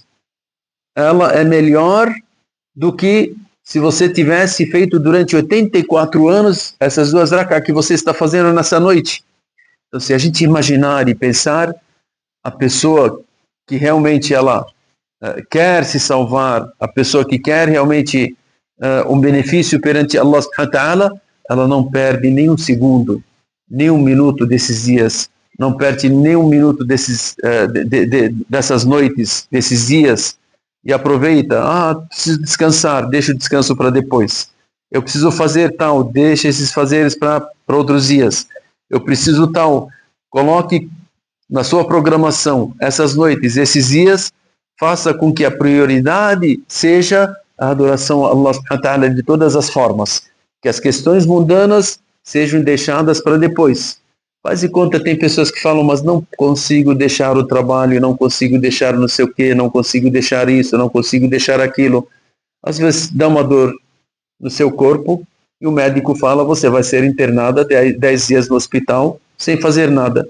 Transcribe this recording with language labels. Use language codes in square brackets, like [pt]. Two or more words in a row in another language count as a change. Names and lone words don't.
[pt] Ela é melhor do que se você tivesse feito durante 84 anos essas 2 rak'a que você está fazendo nessa noite. Então, se a gente imaginar e pensar, a pessoa que realmente ela quer se salvar, a pessoa que quer realmente um benefício perante [ar] Allah subhanahu wa ta'ala, [pt] ela não perde nem um segundo, nem um minuto desses dias não perde nem um minuto dessas noites, desses dias, e aproveita. Preciso descansar, deixa o descanso para depois. Eu preciso fazer tal, deixa esses fazeres para outros dias. Eu preciso tal, coloque na sua programação essas noites, esses dias, faça com que a prioridade seja a adoração a [ar] Allah subhanahu wa ta'ala [pt] de todas as formas, que as questões mundanas sejam deixadas para depois. Faz de conta, tem pessoas que falam, mas não consigo deixar o trabalho, não consigo deixar não sei o que, não consigo deixar isso, não consigo deixar aquilo. Às vezes dá uma dor no seu corpo e o médico fala, você vai ser internada 10 dias no hospital sem fazer nada.